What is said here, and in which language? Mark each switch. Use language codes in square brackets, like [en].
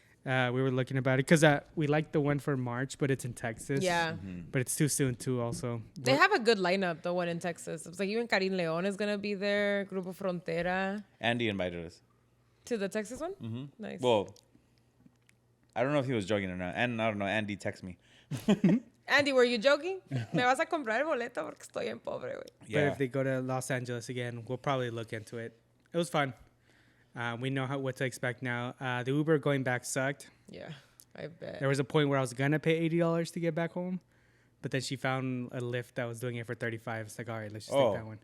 [en] We were looking about it because we like the one for March, but it's in Texas. Yeah. But it's too soon too. Also, They have a good lineup, the one in Texas. It's like even Karin Leon is gonna be there. Grupo Frontera Andy invited us. to the Texas one. Nice. Well, I don't know if he was joking or not. And I don't know. Andy texted me. Andy, were you joking? [es] Me vas a comprar el boleto porque estoy en pobre, güey. [en] But Yeah. if they go to Los Angeles again, we'll probably look into it. It was fun. We know what to expect now. The Uber going back sucked. Yeah, I bet. There was a point where I was gonna pay $80 to get back home, but then she found a Lyft that was doing it for $35. It's like, all right, let's just take that one.